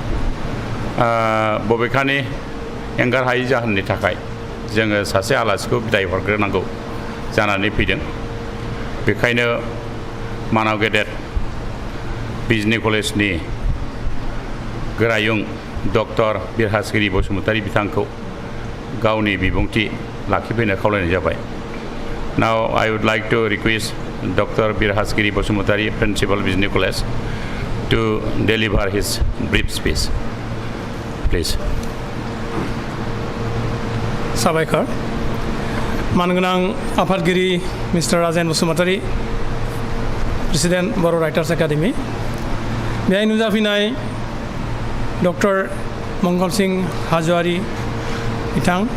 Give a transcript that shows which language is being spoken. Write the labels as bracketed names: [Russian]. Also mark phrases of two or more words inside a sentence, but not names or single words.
[Bodo] बबेखानि एंगार हायै जाहोननि थाखाय जोङो सासे आलासिखौ बिदाय हरग्रोनांगौ जानानै फैदों बेखायनो मानाव गेदेर बिजनि कलेजनि गोरायुं डक्टर बिरहासगिरि बसुमतारी बिथांखौ गावनि बिबुंथि लाखिफैनो खावलायनाय जाबाय [English] Now I would like to request Dr. Birhasgiri Bosumutari, Principal Business College, to deliver his brief speech. Please. [Bodo] साबायखर मानगोनां आफादगिरि मिस्टार राजेन बसुमतारी प्रेसिडेन्ट बर' राइटार्स एकाडेमि बेहाय नुजाफैनाय डक्टर मंगलसिं हाज'वारि बिथां